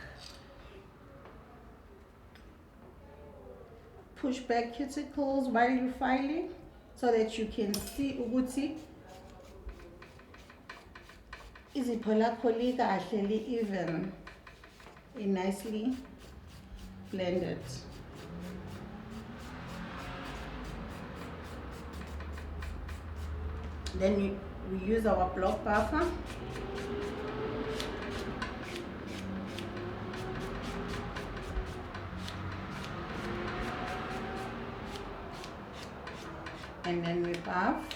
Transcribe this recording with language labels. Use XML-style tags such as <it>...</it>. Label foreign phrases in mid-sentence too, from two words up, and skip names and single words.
<en>push back cuticles while you're filing so that you can see ukuthi</en> <nd>izipho lakho likahle li-even,</nd> <en>nicely blended. Then we use our block buffer. And then we buff.</en>